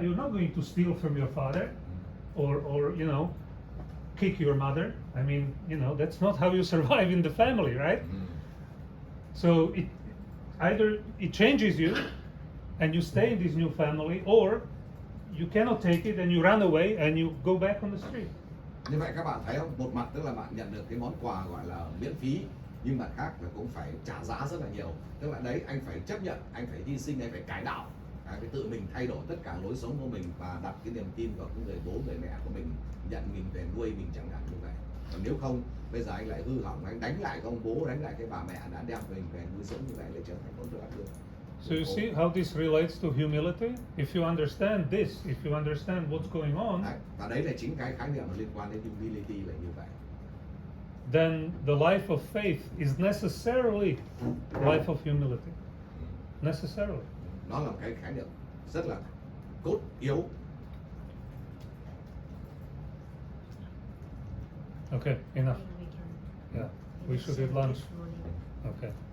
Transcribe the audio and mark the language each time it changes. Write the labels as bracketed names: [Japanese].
[English] You're not going to steal from your father or you know, kick your mother. I mean, you know, that's not how you survive in the family, right? So either it changes you and you stay in this new family, or you cannot take it and you run away and you go back on the street. [Vietnamese] Như vậy các bạn thấy không? Một mặt tức là bạn nhận được cái món quà gọi là miễn phí, nhưng mặt khác là cũng phải trả giá rất là nhiều. Tức là đấy, anh phải chấp nhận, anh phải hy sinh, anh phải cải đạo, anh phải tự mình thay đổi tất cả lối sống của mình và đặt cái niềm tin vào cái người bố, người mẹ của mình, nhận mình về nuôi mình chẳng hạn như vậy. Còn nếu không, bây giờ anh lại hư hỏng, anh đánh lại ông bố, đánh lại cái bà mẹ đã đem mình về nuôi sống như vậy, lại trở thành con đứa. [English] So you see how this relates to humility? If you understand this, if you understand what's going on, [Vietnamese] và đấy là chính cái khái niệm liên quan đến humility là như vậy. [English] Then the life of faith is necessarily life of humility. Necessarily. [Vietnamese] Nó là một cái khái niệm rất là cốt yếu. [English] Okay, enough. Yeah, we should eat lunch. Okay.